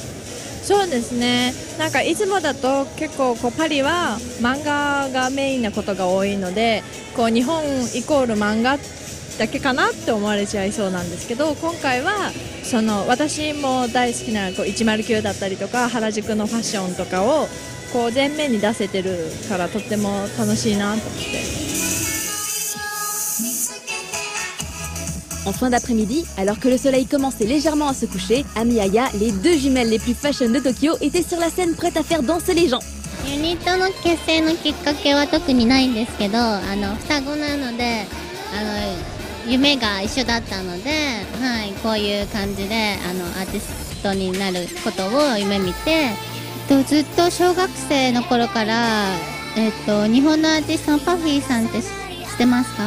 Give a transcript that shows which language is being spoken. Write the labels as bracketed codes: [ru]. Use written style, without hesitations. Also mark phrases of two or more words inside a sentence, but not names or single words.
[ja] そうですね、なんかいつもだと結構こうパリは漫画がメインなことが多いので、こう日本イコール漫画だけかなって思われちゃいそうなんですけど、今回はその私も大好きなこう109だったりとか原宿のファッションとかをこう前面に出せてるからとっても楽しいなと思って。 [fr] En fin d'après-midi, alors que le soleil commençait légèrement à se coucher, Ami Aya, les deux jumelles les plus fashion de Tokyo, étaient sur la scène prêtes à faire danser les gens. [ja] ユニットの結成のきっかけは特にないんですけど、双子なので夢が一緒だったので、はい、こういう感じでアーティストになることを夢見て、ずっと小学生の頃から、日本のアーティストのパフィーさんって知ってますか？